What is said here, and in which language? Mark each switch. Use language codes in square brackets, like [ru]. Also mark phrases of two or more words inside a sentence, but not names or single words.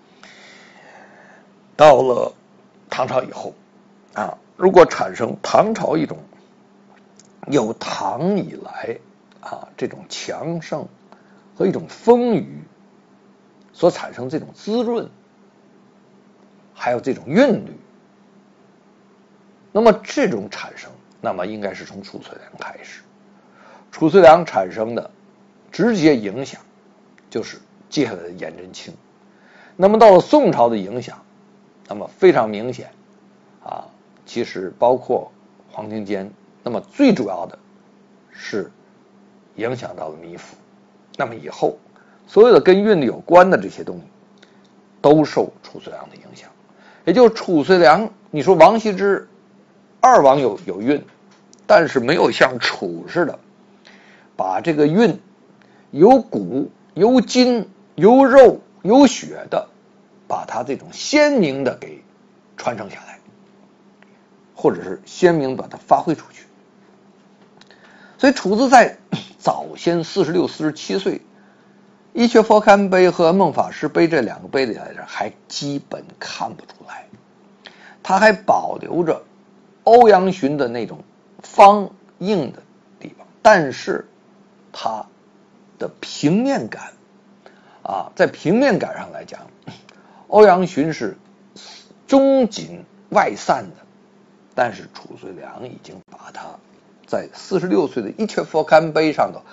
[zh] 到了唐朝以後啊，如果產生唐朝一種有唐以來啊這種強盛和一種豐腴所產生這種滋潤，還有這種韻律。那麼這種產生，那麼應該是從褚遂良開始。褚遂良產生的直接影響就是接下來的顏真卿。那麼到了宋朝的影響，那麼非常明顯啊，其實包括黃庭堅，那麼最主要的是影響到了米芾。那麼以後所有的跟韻律有關的這些東西都受褚遂良的影響。也就是褚遂良，你說王羲之二王有韻，但是沒有像楚似的把這個韻有骨有筋有肉有血的把它這種鮮明的給傳承下來，或者是鮮明把它發揮出去。所以楚字在早先46、47歲，一闕佛龕碑和孟法師碑這兩個碑裡來講還基本看不出來，他還保留着歐陽詢的那種方硬的地方，但是它的平面感啊，在平面感上來講，歐陽詢是中緊外散的，但是褚遂良已經把它在46歲的一闕佛龕碑上頭